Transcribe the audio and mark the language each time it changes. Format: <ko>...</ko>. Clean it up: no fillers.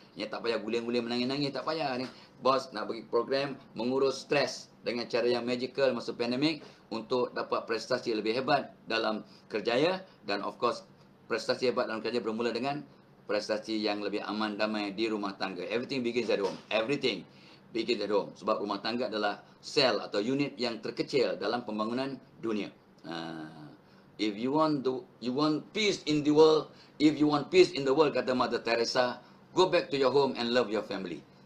<ms>Tak payah guling-guling menangis-nangis, tak payah ni. Bos nak bagi program mengurus stres dengan cara yang magical masa pandemik untuk dapat prestasi lebih hebat dalam kerjaya, dan of course prestasi hebat dalam kerja bermula dengan prestasi yang lebih aman damai di rumah tangga.</ms> <en>Everything begins at home. Everything begins at home.</en> <ms>Sebab rumah tangga adalah sel atau unit yang terkecil dalam pembangunan dunia.</ms> <en>If you want peace in the world,</en> <ms>kata Mother Teresa,</ms> <en>go back to your home and love your family.</en>